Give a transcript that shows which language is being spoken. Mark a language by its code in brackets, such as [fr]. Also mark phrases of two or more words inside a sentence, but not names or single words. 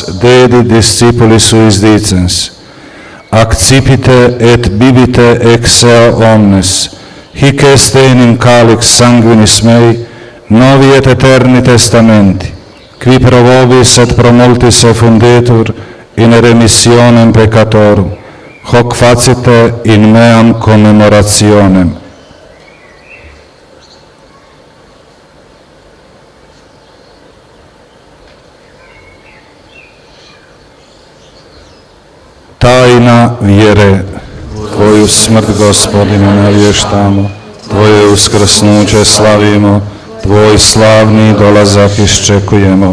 [la] dedi discipulis suis dicens, accipite et bibite ex ea omnes, hic est enim calix sanguinis mei, novi et eterni testamenti, qui pro vobis et pro multis effundetur in remissionem peccatorum, hoc facite in meam commemorationem. [hr] Tajna vjere, Tvoju smrt, Gospodine, navještamo, Tvoje uskrsnuće slavimo, Tvoj slavni dolazak iščekujemo.